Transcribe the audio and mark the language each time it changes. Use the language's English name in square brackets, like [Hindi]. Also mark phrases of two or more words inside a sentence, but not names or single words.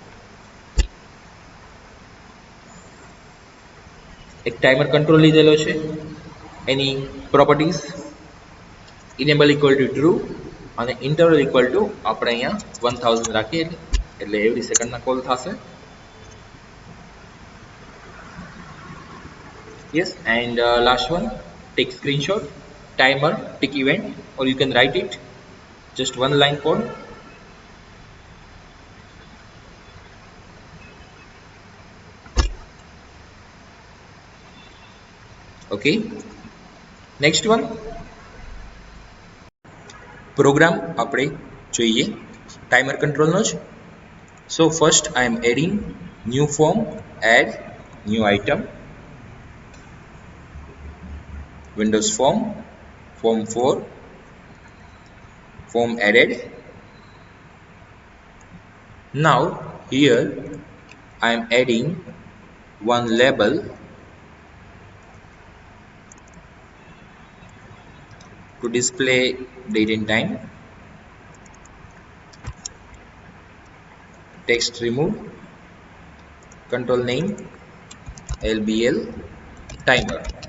[Gujarati] એક [English] timer control [Gujarati] લીધેલો છે એની પ્રોપર્ટીઝ [English] enable equal to true [Gujarati] અને [English] interval equal to [Gujarati] આપણે અહીંયા 1000 રાખીએ એટલે એવરી સેકન્ડના કોલ થશે [English] yes and last one take screenshot timer tick event or you can write it just one line code okay next one program [Gujarati] આપણે જોઈએ [English] timer control [Gujarati] નો જ [English] so first I am adding new form add new item Windows form 4 form added now here I am adding one label to display date and time text remove control name LBL timer